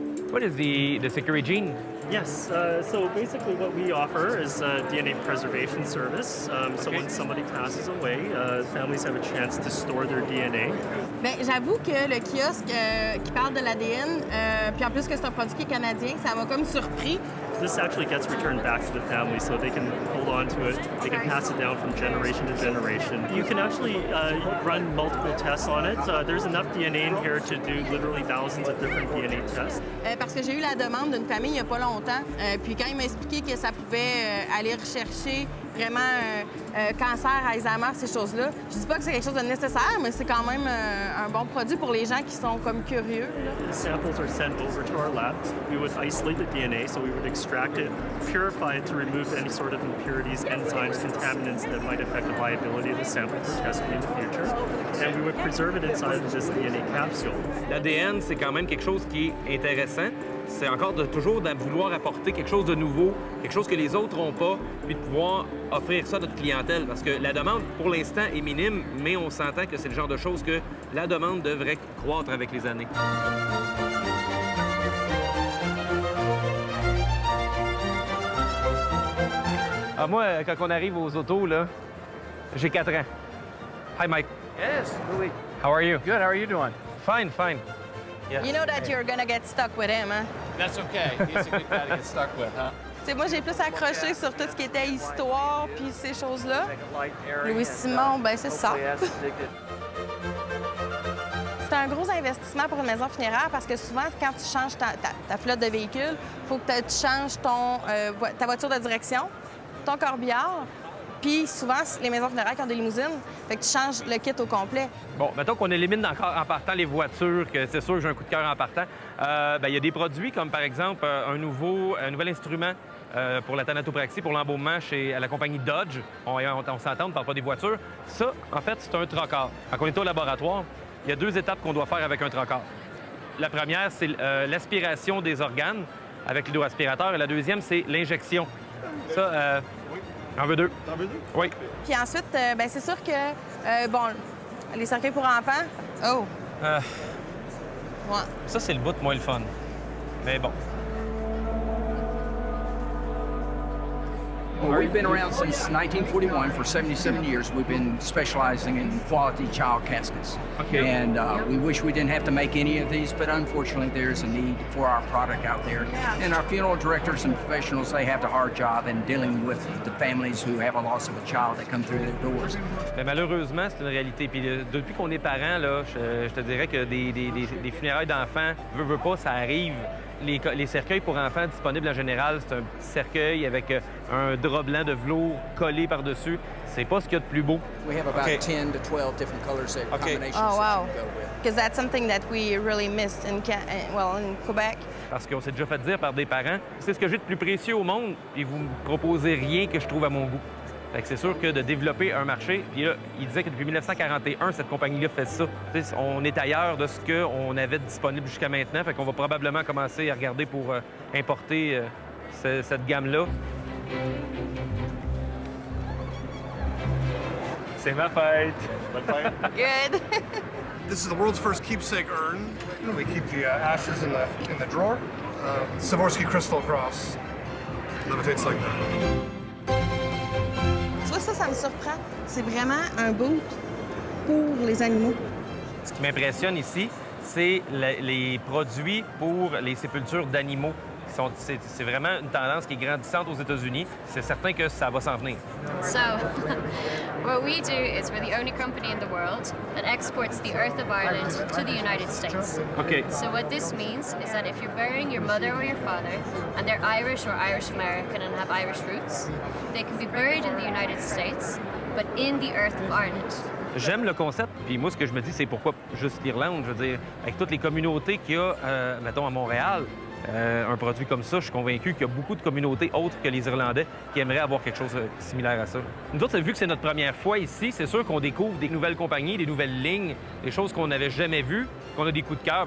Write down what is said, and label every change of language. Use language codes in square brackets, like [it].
[en] What is the Security Gene? Yes, so basically what we offer is a DNA preservation service. So when somebody passes away, families have a chance to store their DNA. [fr] Bien, j'avoue que le kiosque qui parle de l'ADN, puis en plus que c'est un produit qui est canadien, ça m'a comme surpris. [en] This actually gets returned back to the family so they can hold on to it. They can pass it down from generation to generation. You can actually run multiple tests on it. There's enough DNA in here to do literally thousands of different DNA tests. [fr] Parce que j'ai eu la demande d'une famille il n'y a pas longtemps. Puis quand il m'a expliqué que ça pouvait aller rechercher vraiment cancer, Alzheimer, ces choses-là, je dis pas que c'est quelque chose de nécessaire, mais c'est quand même un bon produit pour les gens qui sont comme curieux. [en] The samples are sent over to our lab. We would isolate the DNA, so we would extract it, purify it to remove any sort of impurities, enzymes, contaminants that might affect the viability of the sample for testing in the future. And we would preserve it inside of this DNA capsule. [fr] L'ADN, c'est quand même quelque chose qui est intéressant. C'est encore toujours de vouloir apporter quelque chose de nouveau, quelque chose que les autres n'ont pas, puis de pouvoir offrir ça à notre clientèle. Parce que la demande, pour l'instant, est minime, mais on s'entend que c'est le genre de choses que la demande devrait croître avec les années. Ah, moi, quand on arrive aux autos, là, j'ai 4 ans. [en] Hi, Mike. Yes, Louis. How are you? Good. How are you doing? Fine, fine. Yeah. You know that you're gonna get stuck with him, hein? That's okay. He's a good guy to get stuck with, huh? [fr] Tu sais, moi, j'ai plus accroché sur tout ce qui était histoire puis ces choses-là. Louis Simon, ben c'est ça. C'est un gros investissement pour une maison funéraire parce que souvent, quand tu changes ta flotte de véhicules, il faut que tu changes ta voiture de direction, ton corbillard. Puis souvent, les maisons funéraires qui ont des limousines, fait que tu changes le kit au complet. Bon, mettons qu'on élimine encore en partant les voitures, que c'est sûr que j'ai un coup de cœur en partant. Il y a des produits comme, par exemple, un nouvel instrument pour la thanatopraxie, pour l'embaumement à la compagnie Dodge. On s'entend, on ne parle pas des voitures. Ça, en fait, c'est un trocard. Quand on est au laboratoire, il y a 2 étapes qu'on doit faire avec un trocard. La première, c'est l'aspiration des organes avec l'hydroaspirateur. Et la deuxième, c'est l'injection. Ça, j'en veux 2. T'en veux 2? Oui. Puis ensuite, ben c'est sûr que, bon, les cercueils pour enfants, oh, ouais. Ça, c'est le bout moins le fun. Mais bon. [en] Well, we've been around since 1941 for 77 years. We've been specializing in quality child caskets. Okay. And we wish we didn't have to make any of these, but unfortunately there's a need for our product out there. And our funeral directors and professionals, they have the hard job in dealing with the families who have a loss of a child that come through their doors. [fr] Mais malheureusement, c'est une réalité. Puis depuis qu'on est parents, là, je te dirais que des funérailles d'enfants, veux pas, ça arrive. les cercueils pour enfants disponibles en général, c'est un petit cercueil avec un drap blanc de velours collé par-dessus. C'est pas ce qu'il y a de plus beau. [en] We have about Okay. 10 to 12 different colors that Okay. combinations Oh, wow. that you can go with. Because that's something that we really missed in Quebec. [fr] Parce qu'on s'est déjà fait dire par des parents, c'est ce que j'ai de plus précieux au monde, et vous me proposez rien que je trouve à mon goût. Fait que c'est sûr que de développer un marché, puis là, il disait que depuis 1941, cette compagnie-là fait ça. Tu sais, on est ailleurs de ce qu'on avait disponible jusqu'à maintenant, fait qu'on va probablement commencer à regarder pour importer cette gamme-là. C'est ma fête! [en] Good. This is the world's first keepsake urn. We keep the ashes in the drawer. Swarovski crystal cross. Levitates like that. [fr] Tu vois, ça me surprend. C'est vraiment un boot pour les animaux. Ce qui m'impressionne ici, c'est les produits pour les sépultures d'animaux. C'est vraiment une tendance qui est grandissante aux États-Unis. C'est certain que ça va s'en venir. [en] So, what we do is we're the only company in the world that exports the earth of Ireland to the United States. OK. So what this means is that if you're burying your mother or your father, and they're Irish or Irish American and have Irish roots, they can be buried in the United States, but in the earth of Ireland. [fr] J'aime le concept, puis moi, ce que je me dis, c'est pourquoi juste l'Irlande? Je veux dire, avec toutes les communautés qu'il y a, mettons, à Montréal, un produit comme ça, je suis convaincu qu'il y a beaucoup de communautés autres que les Irlandais qui aimeraient avoir quelque chose de similaire à ça. Nous autres, vu que c'est notre première fois ici, c'est sûr qu'on découvre des nouvelles compagnies, des nouvelles lignes, des choses qu'on n'avait jamais vues, qu'on a des coups de cœur.